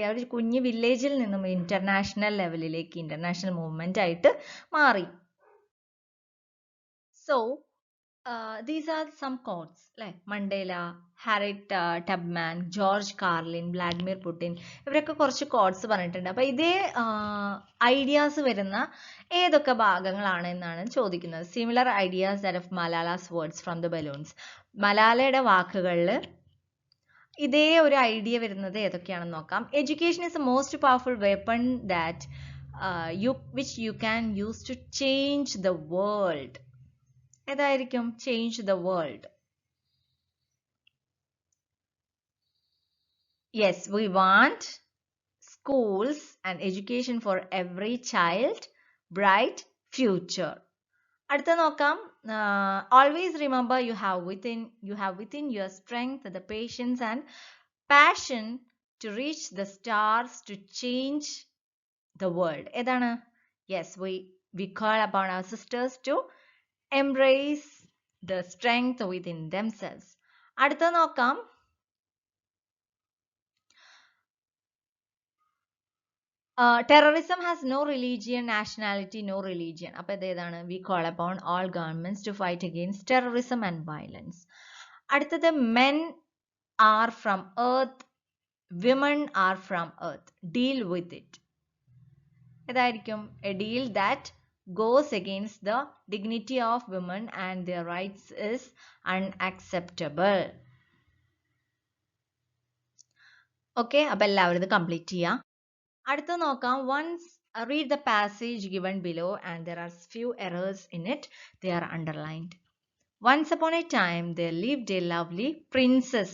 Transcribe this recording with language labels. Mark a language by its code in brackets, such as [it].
[ml] ആ ഒരു കുഞ്ഞു വില്ലേജിൽ നിന്നും ഇന്റർനാഷണൽ ലെവലിലേക്ക്, ഇന്റർനാഷണൽ മൂവ്മെന്റ് ആയിട്ട് മാറി. [en] so these are some quotes, [ml] അല്ലെ? Mandela, Harriet Tubman, George Carlin, Vladimir Putin, ഇവരൊക്കെ കുറച്ച് കോട്സ് പറഞ്ഞിട്ടുണ്ട്. അപ്പൊ ഇതേ ഐഡിയാസ് വരുന്ന ഏതൊക്കെ ഭാഗങ്ങളാണ് എന്നാണ് ചോദിക്കുന്നത്. [en] Similar ideas that of Malala's words from the balloons. [ml] മലാലയുടെ വാക്കുകളിൽ ഇതേ ഒരു ഐഡിയ വരുന്നത് ഏതൊക്കെയാണെന്ന് നോക്കാം. [en] Education is a most powerful weapon that which you can use to change the world. [ml] ഏതായിരിക്കും? [en] Change the world. Yes, we want schools and education for every child, bright future. [ml] അടുത്ത നോക്കാം. [en] Always remember you have within your strength the patience and passion to reach the stars to change the world. [ml] ഏതാണ്? [en] Yes, we call upon our sisters to embrace the strength within themselves. [ml] അടുത്ത നോക്കാം. [en] Terrorism has no religion, nationality, no religion. [ml] അപ്പോൾ ഇതേതാണ്? [en] We call upon all governments to fight against terrorism and violence. [ml] അടുത്തത് [en] men are from earth, women are from earth. Deal with it. [ml] ഏതായിരിക്കും? [en] A deal that goes against the dignity of women and their rights is unacceptable. [ml] Okay, അപ്പോൾ എല്ലാവരും ഇത് complete ചെയ്യാം. അടുത്ത നോക്കാം. [en] Once read the passage given below and there are few errors in it. They are underlined. Once upon a time there lived a lovely princess.